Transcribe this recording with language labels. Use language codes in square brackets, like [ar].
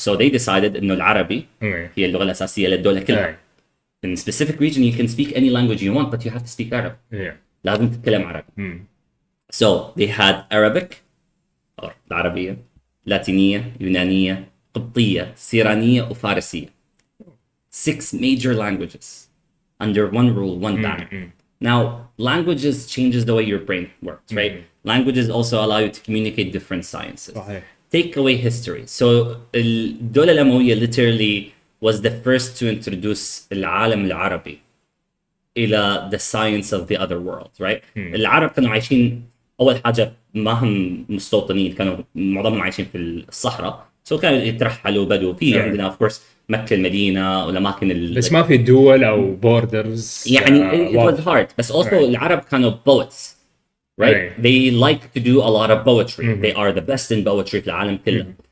[en] So they decided [ar] إنه العربي هي اللغة الأساسية للدولة كلها. [en] In a specific region you can speak any language you want, but you have to speak Arab. [ar] لازم تتكلم عربي. [en] So they had Arabic or [ar] العربية, لاتينية, يونانية, قبطية, سيرانية وفارسية. [en] 6 major languages under one rule, one banner. Now, languages changes the way your brain works, right? Languages also allow you to communicate different sciences. Take away history. So, [ar] الدولة الأموية [en] literally was the first to introduce [ar] العالم العربي إلى [en] the science of the other world, right? [ar] العرب كانوا عايشين أول حاجة ما هم مستوطنين, كانوا معظمهم عايشين في الصحراء. So كانوا يترحلوا بدو في عندنا [en] of course [ar] مكة المدينة والأماكن بس ما في دول أو borders يعني [en] it was hard [ar] بس [en] also [ar] العرب كانوا [en] poets right? They like to do a lot of poetry. They are the best in poetry [ar] في العالم كله.